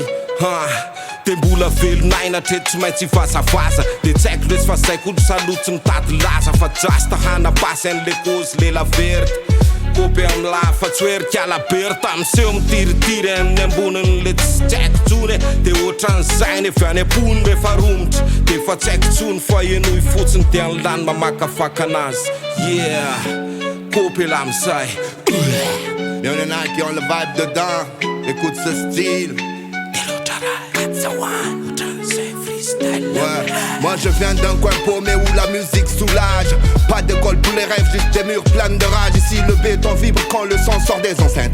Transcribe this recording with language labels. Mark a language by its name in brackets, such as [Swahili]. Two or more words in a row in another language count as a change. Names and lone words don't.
[Malagasy] De mbola velonaina treto tsy maintsy vazavaza De tsy haiko lesy fa zay koa salotsy mitady laza Fa jasta hanapasy an'le kozy lela verty Kopy am'la fa tsy hoerikala berta Am'seho mitiritiry amin'ny ambonin'le tsy haiko tsony De ohatran'izay nefa any ampony rehefa romotra De fa tsy haiko tsony fa enoy fotsiny De any lany mamakafaka anazy Yeah, kopy ela am'izay [French] Y'en a qui ont le vibe dedans, écoute ce style. Ouais, moi je viens d'un coin paumé où la musique soulage. Pas d'école pour les rêves, juste des murs pleins de rage. Ici le béton vibre quand le son sort des enceintes.